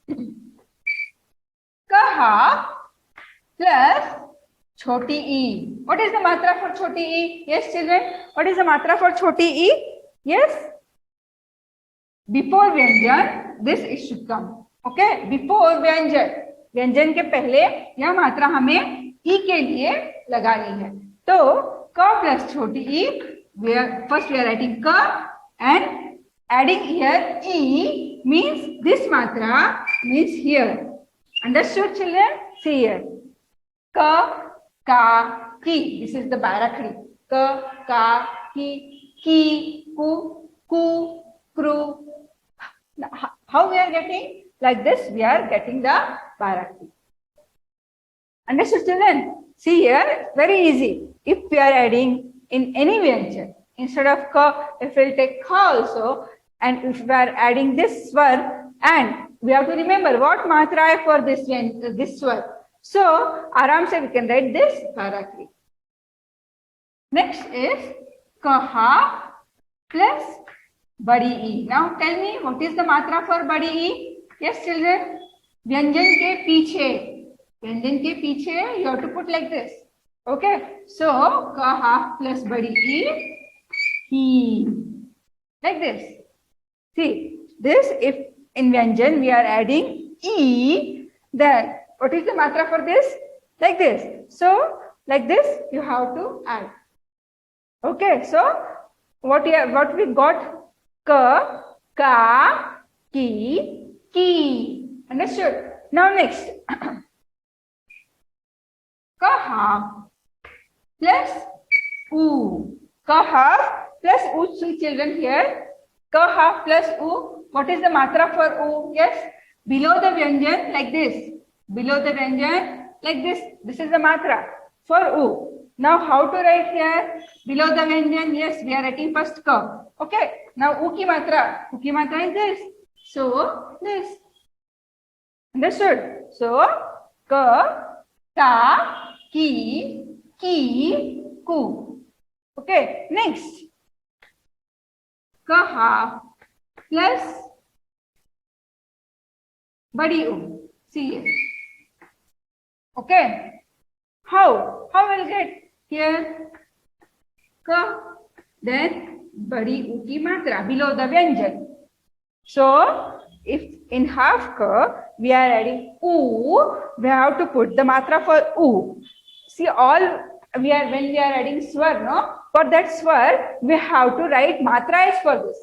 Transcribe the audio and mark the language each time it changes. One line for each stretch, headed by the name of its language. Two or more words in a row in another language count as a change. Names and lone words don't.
English: Ka half plus Choti E. What is the Matra for Choti E? Yes, children. What is the Matra for Choti E? Yes. Before Vyanjan, this it should come. Okay. Before Vyanjan.
Hindi: Vyanjan के पहले यह मात्रा हमें E के लिए लगानी है.
English: तो Ka plus Choti E. First we are writing Ka and adding here E means this Matra means here. Understood, children? See here. Ka, Ka, Ki. This is the Barakri. ka, ka, ki, ku, kru. How we are getting? Like this, we are getting the Bharati. Understood, children? See here, very easy. If we are adding in any vyanjan, instead of ka, if we'll take ka also, and if we are adding this swar, and we have to remember what
Hindi: matra hai
English: for this swar. So,
Hindi: aram se
English: we can write this Bharati. Next is kaha plus badi e. Now tell me what is the matra for badi e? Yes, children.
Hindi: Vyanjan ke piche. Vyanjan ke piche
English: you have to put like this. Okay. So kaha plus badi e, he. Like this. See this. If in Vyanjan we are adding e, then what is the matra for this? Like this. So like this you have to add. Okay, so what we got? Ka, ka, ki. Understood? Now next. Kaha plus u. Kaha plus u. See children here. Kaha plus u. What is the matra for u? Yes. Below the vyanjan like this. Below the vyanjan like this. This is the matra for u. Now how to write here? Below the vyanjan, yes, we are writing first ka. Okay. Now
Hindi: u ki matra. U ki matra
English: is this. So this. Understood? So ka, ka, ki, ku. Okay. Next. Kaha plus badi u. See here. Okay. How? How will get? Here, ka, then
Hindi: badi u ki matra
English: below the vyanjan. So, if in half ka we are adding u, we have to put the matra for u. See, when we are adding swar, no? For that swar, we have to write matra is for this.